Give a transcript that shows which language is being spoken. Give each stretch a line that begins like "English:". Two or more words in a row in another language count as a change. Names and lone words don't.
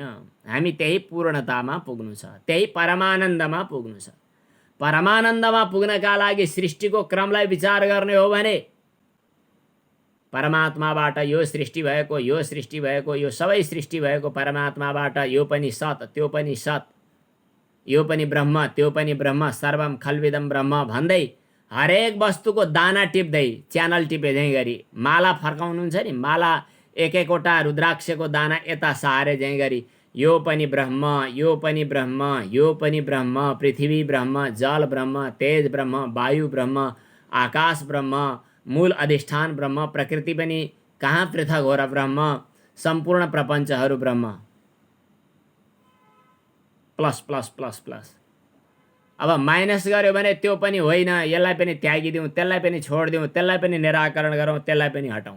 Nepali: हामी त्यही पूर्णतामा पुग्नु छ, त्यही परमानन्दमा पुग्नु छ। परमानन्दमा पुग्नका लागि सृष्टिको क्रमलाई विचार गर्ने हो भने परमात्माबाट यो सृष्टि भएको, यो सृष्टि भएको, यो सबै सृष्टि भएको परमात्माबाट यो पनि सत्, त्यो पनि सत्, यो पनि ब्रह्म, त्यो पनि ब्रह्म,
Sanskrit: सर्वम खल्विदम ब्रह्म
Nepali: भन्दै हरेक वस्तुको दाना टिप्दै, च्यानल टिपे झैँ गरी माला फर्काउनुहुन्छ नि, माला एक एकवटा रुद्राक्षको दाना यता सारे झैँ गरी यो पनि ब्रह्म, यो पनि ब्रह्म, यो पनि ब्रह्म, पृथ्वी ब्रह्म, जल ब्रह्म, तेज ब्रह्म, वायु ब्रह्म, आकाश ब्रह्म, मूल अधिष्ठान ब्रह्म, प्रकृति पनि कहाँ पृथक हो र ब्रह्म, सम्पूर्ण प्रपञ्चहरू ब्रह्म,
English: plus plus plus plus.
Nepali: अब माइनस गर्यो भने त्यो पनि होइन, यसलाई पनि त्यागिदिउँ, त्यसलाई पनि छोडिदिउँ, त्यसलाई पनि निराकरण गरौँ, त्यसलाई पनि हटाउँ।